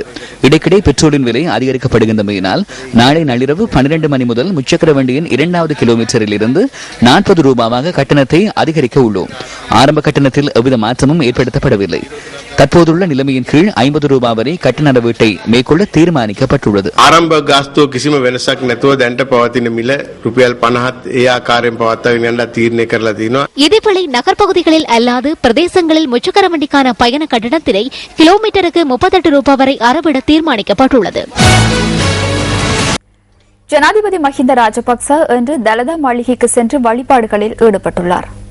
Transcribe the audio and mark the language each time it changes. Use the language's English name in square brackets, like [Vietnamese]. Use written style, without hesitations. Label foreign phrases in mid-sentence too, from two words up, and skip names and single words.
[Tamil] இடைக்கிடை பெட்ரோலின் விலை அதிகரிக்கப்படுகின்றமையினால் நாளை நள்ளிரவு 12 மணி முதல் முச்சக்கர வண்டியின் 2வது கிலோமீட்டரில் இருந்து 40 ரூபாவாக கட்டணத்தை அதிகரிக்க உள்ளோம். ஆரம்ப கட்டணத்தில் எவ்வித மாற்றமும் ஏற்படுத்தப்படவில்லை. தற்போதுள்ள நிலைமையின் கீழ் 50 ரூபாய் வரை கட்டண நடவடிக்கை மேற்கொள்ள தீர்மானிக்கப்பட்டுள்ளது. [Sinhala] ආරම්භ ගාස්තුව කිසිම වෙනසක් නැතුව දැන්ට පවතින මිල රුපියල් 50ත් ඒ ආකාරයෙන් පවත්වාගෙන යන්න තීරණය කරලා තියෙනවා. [Tamil] இதேவேளை நகர்ப்பகுதிகளில் அல்லாது பிரதேசங்களில் முச்சக்கர வண்டிக்கான பயண கட்டணத்தினை கிலோமீட்டருக்கு 38 ரூபாய் வரை அறவிட தீர்மானிக்கப்பட்டுள்ளது. ஜனாதிபதி மஹிந்த ராஜபக்ச இன்று தலதா மாளிகைக்கு சென்று வழிபாடுகளில் ஈடுபட்டுள்ளார்.